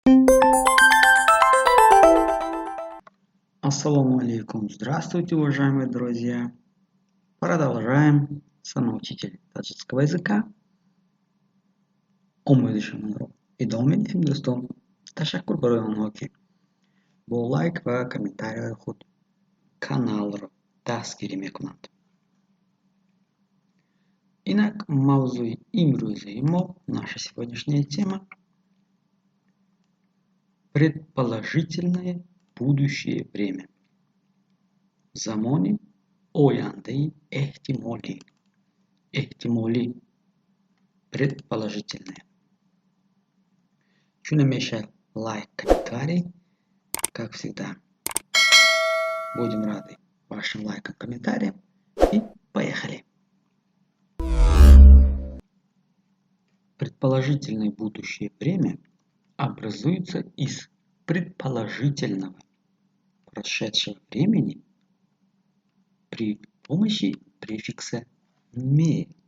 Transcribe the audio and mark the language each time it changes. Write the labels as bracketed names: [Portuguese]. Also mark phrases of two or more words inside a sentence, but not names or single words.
[Arabic] السلام عليكم. [Russian] Здравствуйте, уважаемые друзья. Продолжаем. Сама учитель таджикского языка. Умедишимро. И домен Хиндустан. [Tajik] Ташаккур барои онҳо ки бо лайк ва комментарияи худ каналро дастгирӣ мекунанд. Итак, мавзӯи имрӯзаи мо, [Russian] наша сегодняшняя тема – предположительное будущее время. [Tajik] Замони ояндаи эҳтимолӣ. Эҳтимолӣ предположительное. Чуна меша лайк, комментарий. [Russian] Как всегда, будем рады вашим лайкам, комментариям. И поехали. Предположительное будущее время образуется из предположительного прошедшего времени при помощи префикса «ме».